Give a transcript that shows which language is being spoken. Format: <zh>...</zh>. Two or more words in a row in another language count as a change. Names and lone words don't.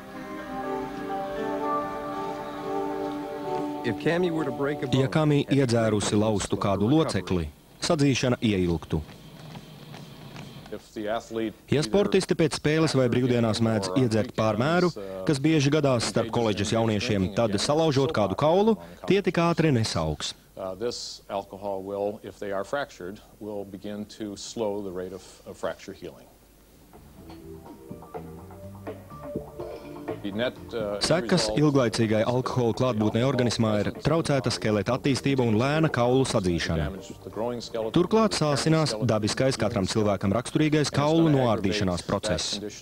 <lv>Ja Kami iedzērusi laustu kādu locekli, sadzīšana ieilgtu. Ja sportisti pēc spēles vai brīvdienās mēdz iedzert pārmēru, kas bieži gadās starp koledžas jauniešiem, tad salaužot kādu kaulu, tie tik ātri nesaugs.</lv> <en>This alcohol will, if they are fractured, will begin to slow the rate of fracture healing.</en> <lv>Sekas ilglaicīgai alkohola klātbūtnei organismā ir traucēta skeleta attīstība un lēna kaulu sadzīšana. Turklāt sāsinās dabiskais katram cilvēkam raksturīgais kaulu noārdīšanās process.</lv>